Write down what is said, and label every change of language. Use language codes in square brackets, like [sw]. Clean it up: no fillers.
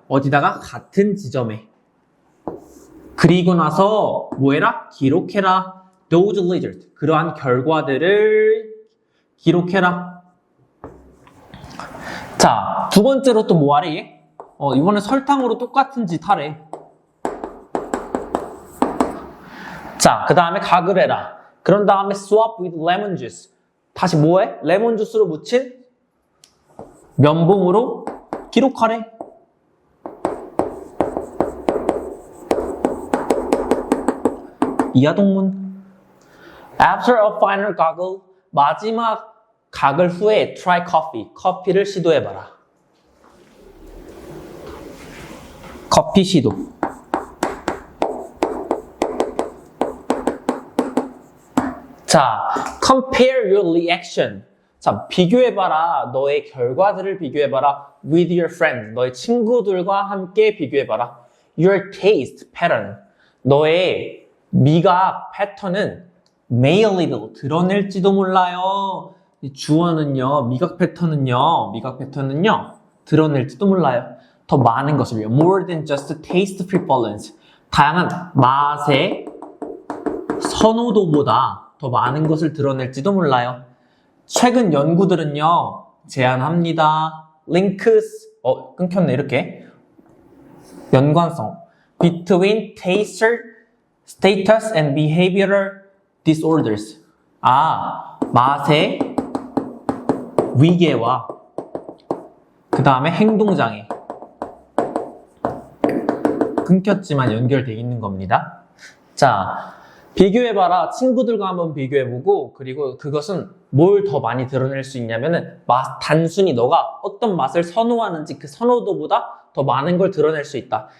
[ko] 어디다가? 같은 지점에. 그리고 나서 뭐해라? 기록해라. [en] those results, [ko] 그러한 결과들을 기록해라. 자, 두 번째로 또 뭐 하래 얘? 이번에 설탕으로 똑같은 짓 하래. 자, 그 다음에 가글해라. 그런 다음에 [en] swap with lemon juice. [ko] 다시 뭐해? 레몬 주스로 묻힌 면봉으로 기록하래. 이하동문. [en] After a final gargle, [ko] 마지막 가글 후에 [en] try coffee. [ko] 커피를 시도해봐라. 커피 시도. [en] 자, compare your reaction. [ko] 자, 비교해봐라. 너의 결과들을 비교해봐라. [en] with your friends. [ko] 너의 친구들과 함께 비교해봐라. [en] your taste pattern. [ko] 너의 미각 패턴은 [en] may a little. [ko] 드러낼지도 몰라요. 주어는요. 미각 패턴은요. 드러낼지도 몰라요. 더 많은 것을요. [en] more than just taste preference. [ko] 다양한 맛의 선호도보다 더 많은 것을 드러낼지도 몰라요. 최근 연구들은요, 제안합니다. links, 끊겼네, 이렇게. 연관성. [en] between taste, status, and behavioral disorders. [ko] 아, 맛의 위계와 그 다음에 행동장애. 끊겼지만 연결되어 있는 겁니다. 자, 비교해봐라. 친구들과 한번 비교해보고, 그리고 그것은 뭘 더 많이 드러낼 수 있냐면은, 단순히 너가 어떤 맛을 선호하는지 그 선호도보다 더 많은 걸 드러낼 수 있다.